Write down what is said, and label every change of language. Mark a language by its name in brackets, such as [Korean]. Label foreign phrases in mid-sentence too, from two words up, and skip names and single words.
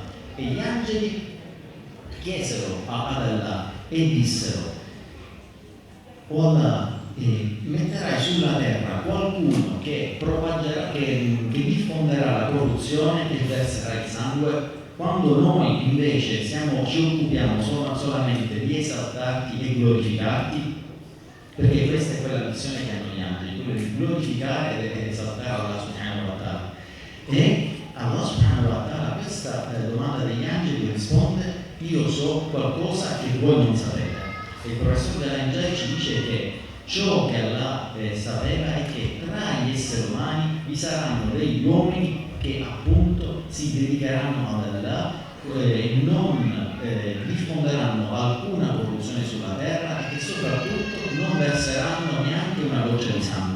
[Italian] E gli angeli chiesero ad Allah e dissero: o Allah, metterai sulla terra qualcuno che propaggerà, che diffonderà la corruzione e verserà il sangue, quando noi invece ci occupiamo solamente di esaltarti e glorificarti? Perché questa è quella missione che hanno gli angeli, quella di glorificare ed esaltare Allah [Arabic] subhanahu wa ta'ala. [Italian] E Allah [Arabic] subhanahu wa ta'ala [Italian] a questa domanda degli angeli risponde: io so qualcosa che voi non sapete. E il professor Galangiai ci dice che ciò che Allah sapeva è che tra gli esseri umani vi saranno degli uomini che appunto si dedicheranno ad Allah, non diffonderanno alcuna corruzione sulla terra e che soprattutto non verseranno neanche una goccia di sangue.